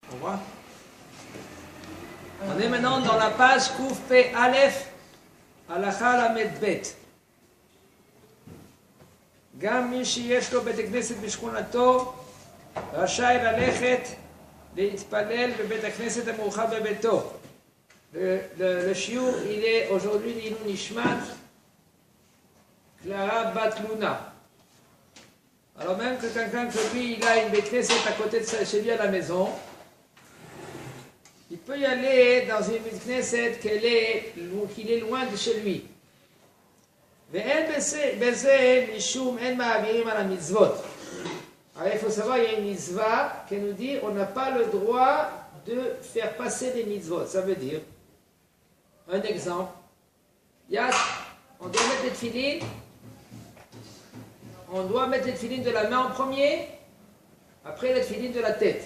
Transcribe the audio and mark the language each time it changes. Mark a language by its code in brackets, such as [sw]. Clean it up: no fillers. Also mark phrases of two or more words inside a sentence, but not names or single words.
[fr] Au revoir. On est maintenant dans la page Kouf P Aleph Halacha Lamed Bet. [he] גם מי שיש לו בית הכנסת בשכונתו רשאי ללכת להתפלל בבית הכנסת המאוחד בביתו. [fr] Le shiur, il est aujourd'hui [he] עילוי נשמת [fr] Clara Bat Luna. Alors même que quelqu'un que lui, il a une [he] בית כנסת [fr] à côté de chez lui à la maison, il peut y aller dans une [he] בית כנסת [fr] qu'il est loin de chez lui. [he] ואין בזה משום אין מעבירים על המצוות. [fr] Alors il faut savoir, il y a une mitzvah qui nous dit on n'a pas le droit de faire passer des mitzvot. Ça veut dire, un exemple, on doit mettre les tefilines, on doit mettre les tefilines de la main en premier, après les tefilines de la tête.